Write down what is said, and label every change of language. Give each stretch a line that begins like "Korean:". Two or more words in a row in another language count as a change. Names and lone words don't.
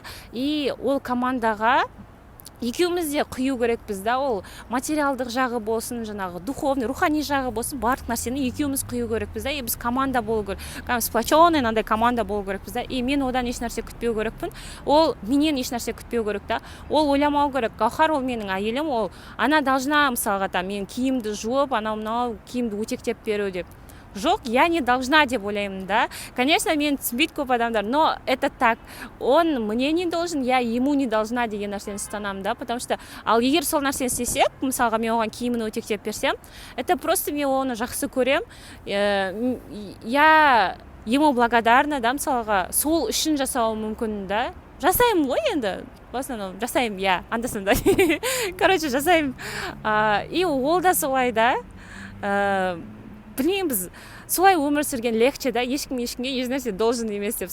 Kazakh: И ол командаға екеуміз де құю керекпіз да, ол материалдық жағы болсын, жаңағы духовный, рухани жағы болсын, барлық нәрсені екеуміз құю керекпіз да. И біз команда болу керек, сплоченный андай команда болу керекпіз да. И мен одан еш нәрсе күтпеу керекпін, ол менен еш нәрсе күтпеу керек та. Ол ойламау керек, Гаухар ол менің әйелім, ол ана должна, мысалға, там, мен киімді жуып, анау киімді өтектеп беру деп. Жоқ,
Russian: я не должна
Kazakh: деп ойлаймын да. Конечно, мен түсінбейді көп адамдар,
Russian: но это так. Он мне не должен, я ему не должна
Kazakh: деген нәрсені ұстанамын да,
Russian: потому что
Kazakh: ал егер сол нәрсені істесек, мысалға мен оған киімін өтектеп берсем,
Russian: это просто
Kazakh: мен оны жақсы көрем.
Russian: Я ему благодарна
Kazakh: да, мысалға сол үшін жасауы мүмкін да. Жасаймын ғой енді.
Russian: В основном
Kazakh: жасаймын, я анда-санда. Короче, жасаймын. И ол да солай да. Білмеймін, біз солай өмір сүрген легче да, ешкімге еш нәрсе должен емес деп.